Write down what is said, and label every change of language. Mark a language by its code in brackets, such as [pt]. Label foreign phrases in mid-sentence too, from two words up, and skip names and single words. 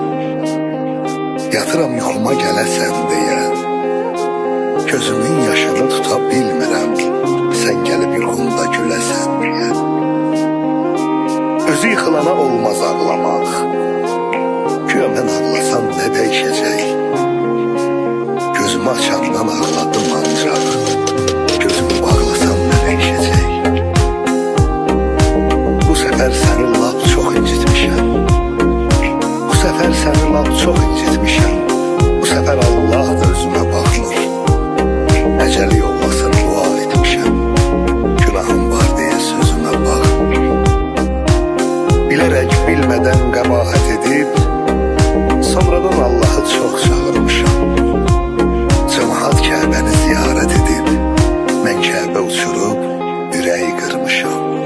[az] Yatıram yuxuma gələsən deyə. Gözümün yaşını tuta bilmirəm. Sən gəlib yuxumda güləsən deyə. Özü yıxılana olmaz ağlamaq. Güya mən ağlasam [tr] ne değişecek? [az] Gözümü açandan ağladım ancak. [tr] Gözümü bağlasam ne değişecek? Bu sefer seni lap çok incitmişim. Bu sefer seni lap çok incitmişim. Bu sefer Allah da özüme bakmır. Eceli yollasın dua etmişim. Günahım var diye sözüme bakmır. Bilerek bilmeden kabahat edip sonradan Allah'ı çok çağırmışam. Cemaat Kəbəni ziyaret edip mən Kəbə uçurup yüreği kırmışam.